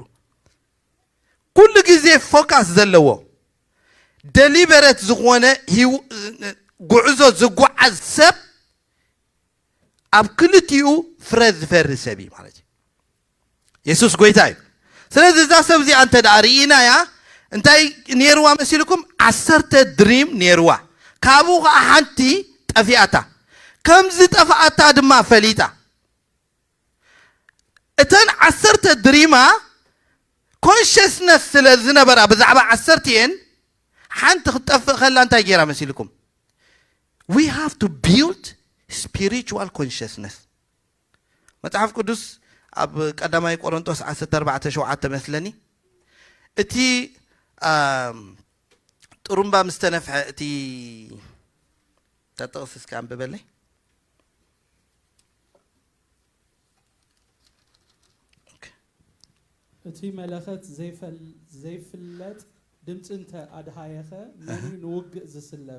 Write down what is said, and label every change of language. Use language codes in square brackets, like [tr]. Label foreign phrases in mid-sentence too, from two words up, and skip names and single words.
[ti] ኩሉ ግዜ ፎካስ ዘለዎ ደሊበሬት ዝኾነ ጉዕዞ ዝጓዓዝ ሰብ ኣብ ክልቲኡ ፍረ ዝፈሪ ሰብ እዩ ማለት እዩ ኢየሱስ ጎይታ እዩ ስለዚ እዛ ሰብ እዚኣ እንተ ደኣ ርኢናያ እንታይ ነይርዋ መሲልኩም 10 ድሪም ነይርዋ ካብኡ ከዓ ሓንቲ ጠፊኣታ ከምዚ ጠፋኣታ ድማ ፈሊጣ እተን 10 ድሪማ ኮንሽስነስ ስለ ዝነበራ ብዛዕባ 10 እየን ሓንቲ ክትጠፍእ ከላ እንታይ ገይራ መሲልኩም [en] we have to build spiritual consciousness [ti] መጽሐፍ ቅዱስ ኣብ ቀዳማይ ቆሮንቶስ 14:7 መስለኒ እቲ ጥሩምባ ምስተነፍሐ እቲ ተጠቅስ እስከ አንብበለይ እቲ መለኸት ዘይፍለጥ ድምጽ እንተ ኣድሃየኸ መን ንውግእ ዝስለፍ